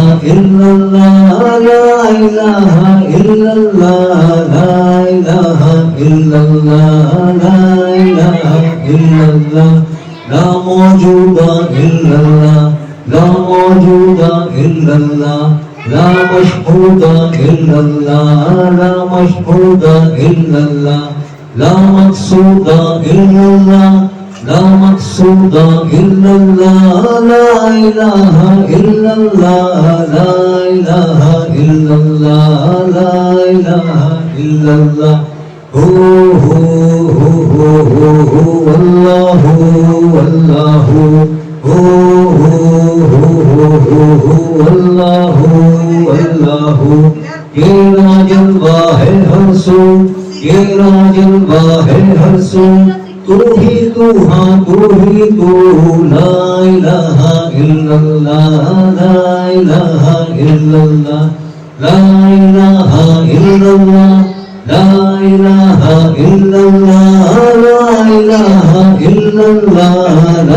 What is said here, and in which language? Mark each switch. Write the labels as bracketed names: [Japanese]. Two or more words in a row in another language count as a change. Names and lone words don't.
[Arabic] إلا الله، لا إله إلا الله، لا إله إلا الله، لا إله إلا الله، لا موجود إلا الله، لا موجود إلا الله, لا مشهود إلا الله، لا مشهود إلا الله، لا مقصود إلا الله، لا مقصود إلا الله، لا إله إلا الله، لا إله إلا الله، لا إله إلا الله، هو الله والله [Urdu] اللہ تیرا جلوہ ہے ہر سو، تیرا جلوہ ہے ہر سو، تو ہی تو ہاں تو ہی تو، [Arabic] لا الہ الا اللہ، لا الہ الا اللہ، لا الہ الا اللہ، لا الہ الا اللہ، لا الہ الا اللہ، لا